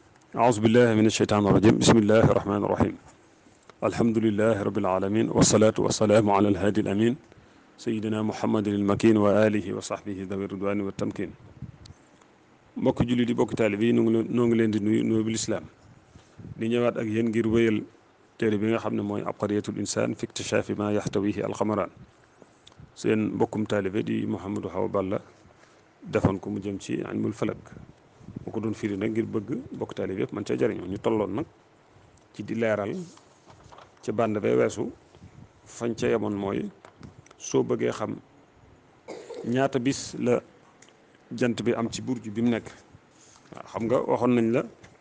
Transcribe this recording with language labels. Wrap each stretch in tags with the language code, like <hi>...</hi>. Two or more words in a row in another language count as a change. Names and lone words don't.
<ar>أعوذ بالله من الشيطان الرجيم بسم الله الرحمن الرحيم الحمد لله رب العالمين والصلاة والسلام على الهادي الأمين سيدنا محمد المكين وآله وصحبه ذوي الرضوان والتمكين</ar> <wo>mbokk julli di bokk taalibe yi noo ngi leen di nuyu bi lislaam di ñëwaat ak yéen ngir wéyal téere bi nga xam ne mooy</wo> <ar>عبقرية الإنسان في اكتشاف ما يحتويه القمران</ar> <wo>seen mbokkum taalibe di Mouhamadou Awa Balla defoon ko mu jëm ci</wo> <ar>علم الفلك</ar> <wo>bu ko doon firi nag ngir bëgg bokk taalibe yëpp man ca jariñoo ñu tolloon nag ci di leeral ca bànd bay weesu fañ ca yemoon mooy soo bëggee xam ñaata bis la jant bi am ci burju bi mu nekk waaw xam nga waxoon nañ la</wo>